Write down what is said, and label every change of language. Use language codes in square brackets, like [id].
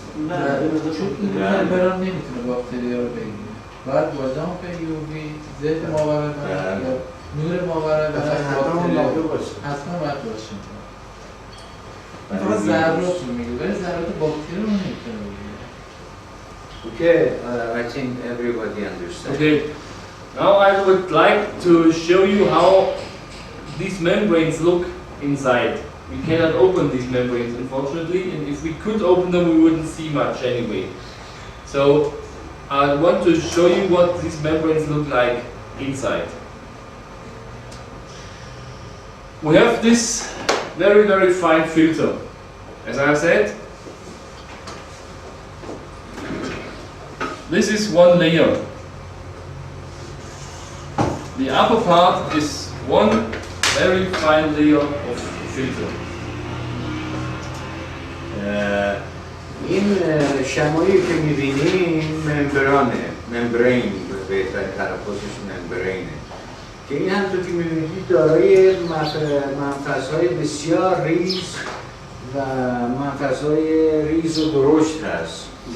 [fa] نه چون این ممبران نمیتونه باکتری ها رو بگیره. باید با دامپ یووی ضد ماورای برای یا نور ماورای برای باکتری حتما باید باشه. فقط ذرات رو میگه ولی ذرات باکتری رو نمیتونه بگیره. [en] Okay, I think everybody understands. Okay. Now I would like to show you how these membranes look inside. We cannot open these membranes unfortunately, and if we could open them we wouldn't see much anyway. So I want to show you what these membranes look like inside. We have this very fine filter. As I said, this is one layer. The upper part is one very fine layer of filter. [fa] این شمایی که می‌بینیم ممبرین بهترین تلفظش ممبرینه که این همونطور که می‌بینید دارای منفذهای بسیار ریز و منفذهای ریز و درشت هست.